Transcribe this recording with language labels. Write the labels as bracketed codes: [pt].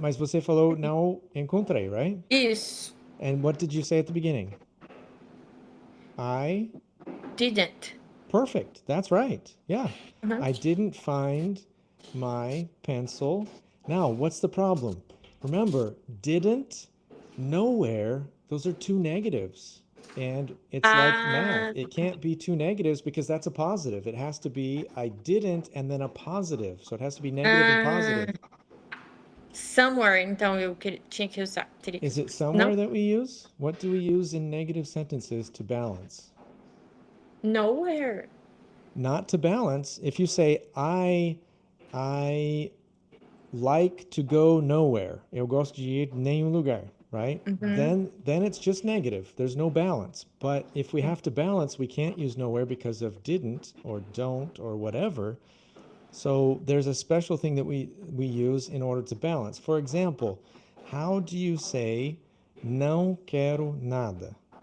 [pt] Mas você falou não encontrei, right? isso. [en] And what did you say at the beginning? I. Didn't. Perfect. That's right. Yeah. Uhum. I didn't find my pencil. Now, what's the problem? Remember, didn't, nowhere, those are two negatives. And it's like math. Ah, It can't be two negatives because that's a positive. It has to be I didn't and then a positive. So it has to be negative and positive. [pt] somewhere, então eu tinha que usar. Teria que [en] Is [pt] usar. [en] it somewhere [pt] Não? [en] that we use? What do we use in negative sentences to balance? Nowhere. Not to balance. If you say I like to go nowhere. [pt] Eu gosto de ir nenhum lugar, right? Uhum. [en] Then it's just negative. There's no balance. But if we have to balance, we can't use nowhere because of didn't or don't or whatever. So there's a special thing that we use in order to balance. For example, how do you say não quero nada?